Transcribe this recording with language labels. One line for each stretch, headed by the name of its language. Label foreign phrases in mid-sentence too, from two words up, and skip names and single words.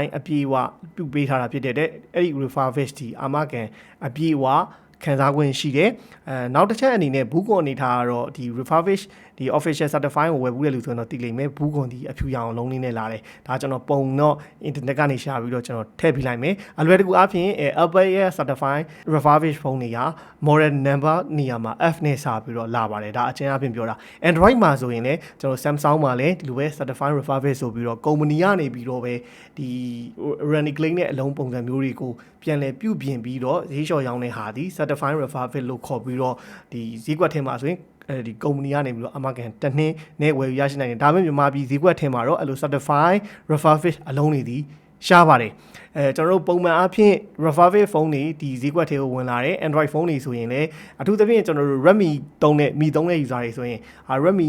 Burmese: အပြည့်အဝပြုပေးထားတာဖြစ်တဲ့အဲ့ဒီ Refurbished ဒီအာမခံအပြည့်အဝခံစား권ရှိတယ်နောက်တစ်ချက်အနေနဲ့ဘူးကွန်အနေထားကတော့ဒီ Refurbished ဒီ
English: official certify
Burmese: ကိုဝယ်ဘူးတဲ့လူဆိုရင်တော့တည်လိမ့်မယ်ဘူးကွန်ဒီအဖြူရောင်လုံးလေးနဲ့လာတယ်ဒါကျွန်တော်ပုံတော့ internet ကနေရှာပြီးတော့ကျွန်တော်ထည့်ပြလိုက်မယ်အလွယ်တကူအားဖြင့် Apple ရဲ့
English: certify Refurbished phone
Burmese: တွေက model number နေရာမှာ F နဲ့စာပြီးတော့လာပါတယ်ဒါအချင်း အပြင်ပြောတာ Android မှာဆိုရင်လည်းကျွန်တော် Samsung မှာလည်းဒီလိုပဲ
English: certify Refurbished
Burmese: ဆိုပြီးတော့ကုမ္ပဏီကနေပြီးတော့ပဲဒီ
English: warranty claim
Burmese: နဲ့အလုံး ပုံစံမျိုးတွေကိုပြန်လည်ပြုပြင်ပြီးတော့ဈေးလျှော့ရောင်းတဲ့ဟာဒီ
English: certify Refurbished
Burmese: လို့ခေါ်ပြီးတော့ဒီဈေးကွက်ထဲမှာဆိုရင်ဒီကုမ္ပဏီကနေပြီးတော့အမကန်တစ်နှစ်နဲ့ဝယ်ယူရရှိနိုင်တယ်ဒါပေမဲ့မြန်မာပြည်ဈေးကွက်ထဲမှာတော့အဲ့လို
English: certify Refurbished
Burmese: အလုံးတွေဒီရှားပါတယ်ကျွန်တော်တို့ပုံမှန်အားဖြင့်
English: Refurbished phone
Burmese: တွေဒီဈေးကွက်ထဲကိုဝင်လာတယ်
English: Android phone
Burmese: တွေဆိုရင်လည်းအထူးသဖြင့်ကျွန်တော်တို့ Redmi သုံးတဲ့ Mi သုံးတဲ့ user တွေဆိုရင် Redmi